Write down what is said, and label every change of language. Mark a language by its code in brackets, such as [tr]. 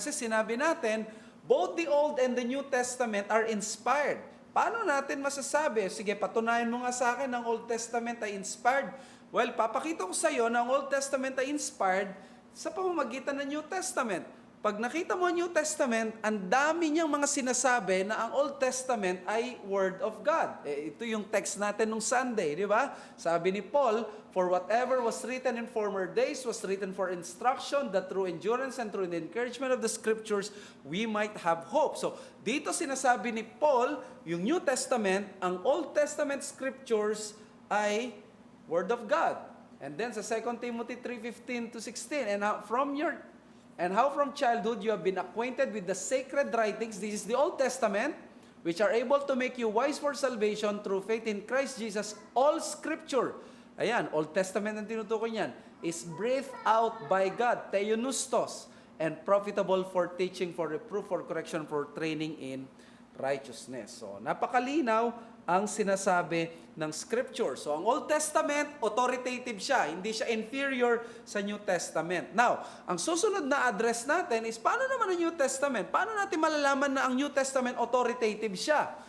[tl] Kasi sinabi natin, [en] both the Old and the New Testament are inspired. [tl] Paano natin masasabi? Sige, patunayan mo nga sa akin ng Old Testament ay inspired. Well, papakita ko sa iyo na ang Old Testament ay inspired sa pamamagitan ng New Testament. Pag nakita mo ang New Testament, ang dami niyang mga sinasabi na ang Old Testament ay Word of God. Ito yung text natin nung Sunday, di ba? Sabi ni Paul, [en] "For whatever was written in former days was written for instruction, that through endurance and through the encouragement of the Scriptures, we might have hope." [tl] So, dito sinasabi ni Paul, yung New Testament, ang Old Testament Scriptures ay Word of God. [en] And then [tl] sa [en] 2 Timothy 3:15-16, And how from childhood you have been acquainted with the sacred writings, this is the Old Testament, which are able to make you wise for salvation through faith in Christ Jesus. All Scripture, [tl] ayan, Old Testament ang tinutukoy niyan, [en] is breathed out by God, theopneustos, and profitable for teaching, for reproof, for correction, for training in righteousness. [tl] So, napakalinaw ang sinasabi ng Scripture. So, ang Old Testament, authoritative siya. Hindi siya inferior sa New Testament. Now, ang susunod na address natin is, paano naman ang New Testament? Paano natin malalaman na ang New Testament authoritative siya?